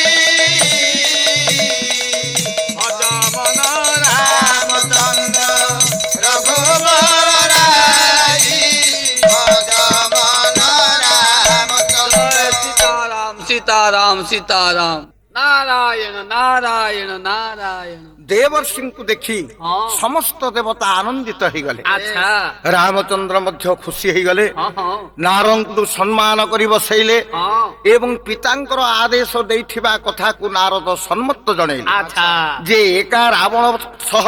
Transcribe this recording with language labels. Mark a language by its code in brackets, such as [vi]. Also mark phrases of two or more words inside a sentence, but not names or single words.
[hi] भज मन रामचन्द्र रघुवर राई, भज मन रामचन्द्र। সীতারাম সীতারাম সীতারাম নারায়ণ নারায়ণ নারায়ণ। [or] ଦେବର୍ଷିଙ୍କୁ ଦେଖି ହଁ। ସମସ୍ତ ଦେବତା ଆନନ୍ଦିତ ହେଇଗଲେ। ଆଚ୍ଛା ରାମଚନ୍ଦ୍ର ମଧ୍ୟ ଖୁସି ହେଇଗଲେ। ହଁ ହଁ ନାରଦଙ୍କୁ ସମ୍ମାନ କରି ବସେଇଲେ ହଁ ଏବଂ ପିତାଙ୍କର ଆଦେଶ ଦେଇଥିବା କଥାକୁ ନାରଦ ସମ୍ମତ ଜଣେଇଲେ ଆଚ୍ଛା ଯେ ଏକା ରାବଣ ସହ